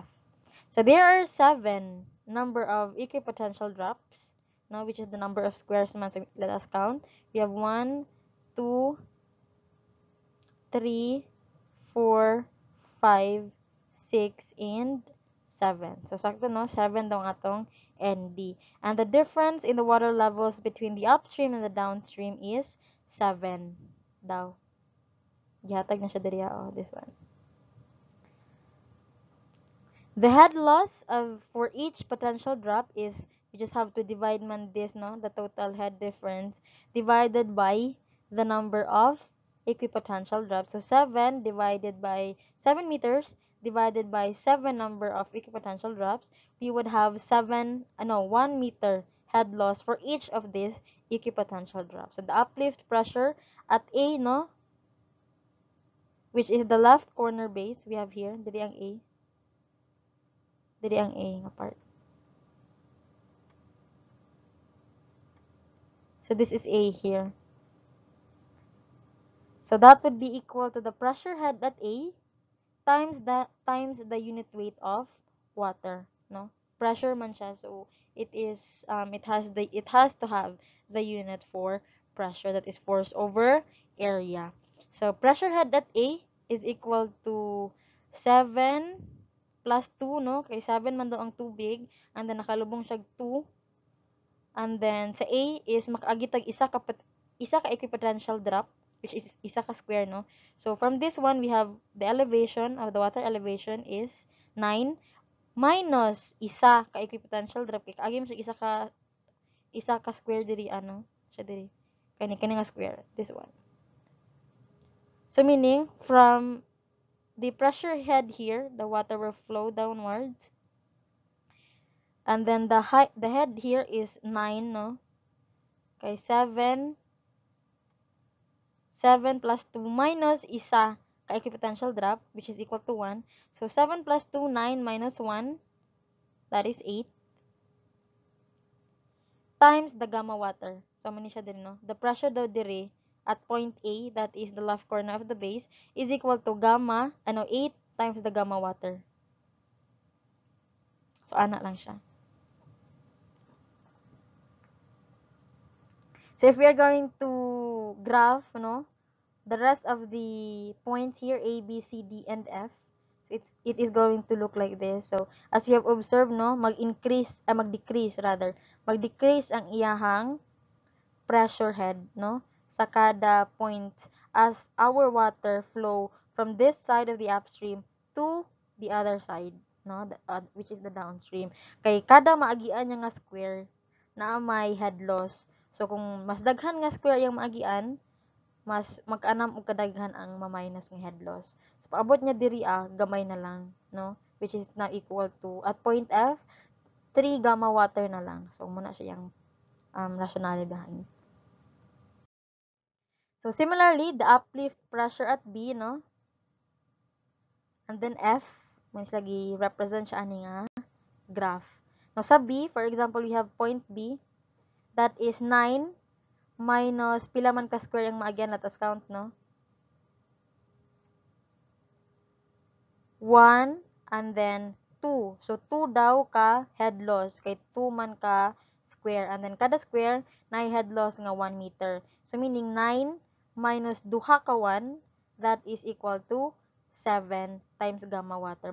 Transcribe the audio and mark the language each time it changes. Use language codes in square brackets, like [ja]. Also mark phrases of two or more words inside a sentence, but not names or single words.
[en] So there are 7 number of equipotential drops, now which is the number of squares. So let us count. We have 1, 2, 3, 4, 5, 6, and 7. [ceb] So sakto no, 7 daw ang atong ND. [en] And the difference in the water levels between the upstream and the downstream is 7 daw. [ceb] Gihatag na siya diri, [en] oh, this one. The head loss of for each potential drop is, you just have to divide man this, no, the total head difference divided by the number of equipotential drops. So 7 divided by 7 meters divided by 7 number of equipotential drops, we would have 1 meter head loss for each of these equipotential drops. So the uplift pressure at A, no, which is the left corner base, we have here, [ceb] diri ang A. Diri ang A nga part. [en] So this is A here. So that would be equal to the pressure head at A times the unit weight of water, no? Pressure [ceb] man siya, [en] so it has to have the unit for pressure, that is force over area. So pressure head at A is equal to 7 plus 2, no? [ceb] Kay 7 man daw ang tubig, [en] and then [ceb] nakalubong siya 2. [en] And then sa A is [ceb] makaagitag isa ka [en] equipotential drop, which is [ceb] isa ka [en] square, no? So from this one, we have the elevation of the water elevation is 9 minus [ceb] isa ka [en] equipotential drop. [ceb] Kaya kaagi mo siya isa ka square diri, ano? Siya diri. Kani nga square. [en] This one. So meaning, from the pressure head here, the water will flow downwards. And then the head here is 9, no? Okay, 7 plus 2 minus [ceb] isa ka [en] equipotential drop, which is equal to 1. So 7 plus 2, 9 minus 1, that is 8. Times the gamma water. [ceb] So mani siya din, no? [en] The pressure [ceb] daw diri [en] at point A, that is the left corner of the base, is equal to 8 times the gamma water. [ceb] So ana lang siya. [en] So if we are going to graph, no, the rest of the points here, A, B, C, D, and F, so it is going to look like this. So as we have observed, [ceb] no, mag-decrease ang iyahang [en] pressure head, [ceb] no, sa kada point [en] as our water flow from this side of the upstream to the other side, no, which is the downstream. [ceb] Kay kada maagian niya nga square na may [en] head loss. [ceb] So kung mas daghan nga square yung maagian, mas mag-anam og kadaghan ang ma-minus nga [en] head loss. [ceb] So paabot niya diri gamay na lang, no, [en] which is now equal to at point F 3 gamma water [ceb] na lang. [en] So [ceb] muna siya yung [en] rationale behind. So similarly, the uplift pressure at B, no, and then F, [ceb] mas lagi [en] represent [ceb] siya ani nga [en] graph. Now sa B, for example, we have point B, that is 9 minus [ceb] pila man ka [en] square [ceb] yung maagyan, [en] let us count, no? 1 and then 2. [ceb] So 2 daw ka [en] head loss [ceb] kay 2 man ka square, [en] and then [ceb] kada square na [en] head loss [ceb] nga 1 meter. [en] So meaning 9 minus [ceb] duha ka [en] 1, that is equal to 7 times gamma water.